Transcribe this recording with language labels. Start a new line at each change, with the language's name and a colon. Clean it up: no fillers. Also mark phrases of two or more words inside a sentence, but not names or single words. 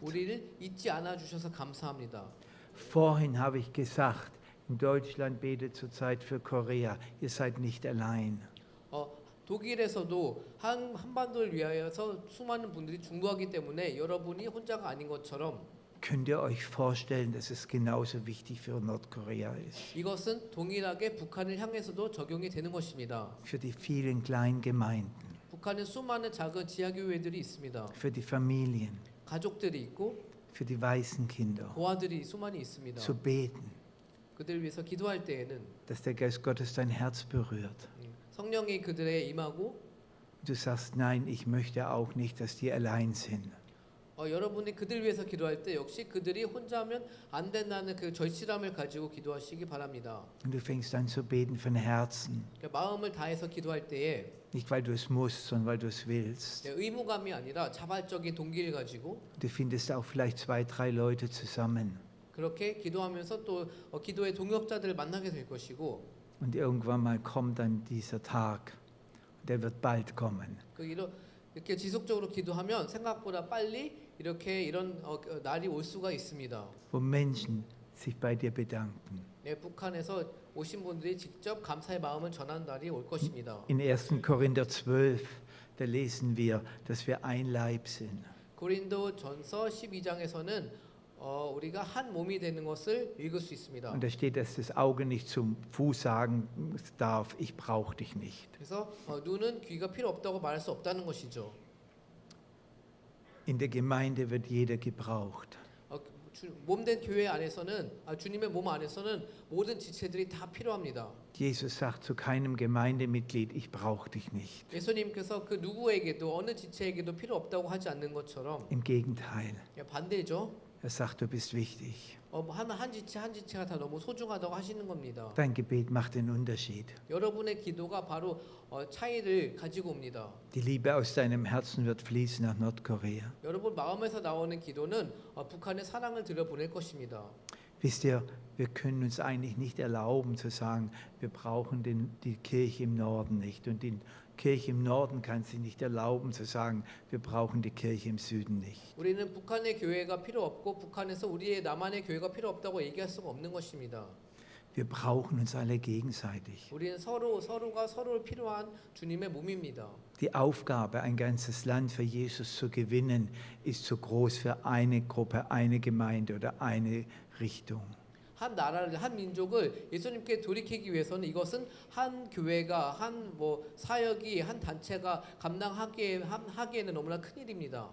Korean: 우리를 잊지 않아 주셔서 감사합니다.
German: Vorhin habe ich gesagt, in Deutschland betet zurzeit für Korea. Ihr seid nicht allein.
Korean: 독일에서도 한반도를 위하여서 수많은 분들이 중보하기 때문에 여러분이 혼자가 아닌 것처럼
German: Könnt ihr euch vorstellen, dass es genauso wichtig für Nordkorea ist?
Korean: 이것은 동일하게 북한을 향해서도 적용이 되는 것입니다.
German: Für die vielen kleinen Gemeinden,
Korean: 북한에 수많은 작은 지하교회들이 있습니다.
German: für die Familien,
Korean: 가족들이 있고
German: für die Waisenkinder.
Korean: 고아들이 수많이 있습니다.
German: Zu beten,
Korean: 그들을 위해서 기도할 때에는
German: dass der Geist Gottes dein Herz berührt.
Korean: 성령이 그들에 임하고
German: Du sagst, nein, ich möchte auch nicht, dass die allein sind.
Korean: 여러분이 그들 위해서 기도할 때 역시 그들이 혼자면 안 된다는 그 절실함을 가지고 기도하시기 바랍니다.
German: Und du fängst an zu beten von Herzen.
Korean: 마음을 다해서 기도할 때에
German: Nicht, weil du es musst, sondern weil du es willst.
Korean: 의무감이 아니라 자발적인 동기를 가지고
German: Du findest auch vielleicht 2, 3 Leute zusammen.
Korean: 그렇게 기도하면서 또 기도의 동역자들을 만나게 될 것이고
German: Und irgendwann mal kommt dann dieser Tag. Der wird bald kommen.
Korean: 이렇게 지속적으로 기도하면 생각보다 빨리 이런 날이 올 수가 있습니다.
German: Wo Menschen sich bei dir bedanken.
Korean: 북한에서 오신 분들이 직접 감사의 마음을 전하는 날이 올 것입니다.
German: In 1. Korinther 12, da lesen wir, dass wir ein Leib sind.
Korean: 고린도전서 12장에서는 우리가 한 몸이 되는 것을 읽을 수 있습니다.
German: Und da steht, dass das Auge nicht zum Fuß sagen darf, ich brauche dich nicht.
Korean: 그래서 눈은 귀가 필요 없다고 말할 수 없다는 것이죠.
German: In der Gemeinde wird jeder gebraucht.
Korean: 몸된 교회 안에서는 주님의 몸 안에서는 모든 지체들이 다 필요합니다.
German: Jesus sagt zu keinem Gemeindemitglied, ich brauche dich nicht.
Korean: 예수님께서 그 누구에게도 어느 지체에게도 필요 없다고 하지 않는 것처럼
German: Im Gegenteil,
Korean: 반대죠.
German: er sagt, du bist wichtig.
Korean: 한 지체가 다 너무 소중하다고 하시는 겁니다.
German: Dein Gebet macht den Unterschied.
Korean: 여러분의 기도가 바로 차이를 가지고 옵니다.
German: Die Liebe aus deinem Herzen wird fließen nach Nordkorea.
Korean: 여러분 마음에서 나오는 기도는 북한의 사랑을 들여보낼 것입니다.
German: Wisst ihr, wir können uns eigentlich nicht erlauben zu sagen, wir brauchen die Kirche im Norden nicht. Und die Kirche im Norden kann sich nicht erlauben zu sagen, wir brauchen die Kirche im Süden nicht.
Korean: 우리는 북한의 교회가 필요 없고 북한에서 우리의 남한의 교회가 필요 없다고 얘기할 수가 없는 것입니다.
German: Wir brauchen uns alle gegenseitig.
Korean: 우리는 서로가 서로를 필요한 주님의 몸입니다.
German: Die Aufgabe, ein ganzes Land für Jesus zu gewinnen, ist zu groß für eine Gruppe, eine Gemeinde oder eine Richtung.
Korean: 한 나라를 한 민족을 예수님께 돌이키기 위해서는 이것은 한 교회가 한 사역이 한 단체가 감당하기에는 너무나 큰 일입니다.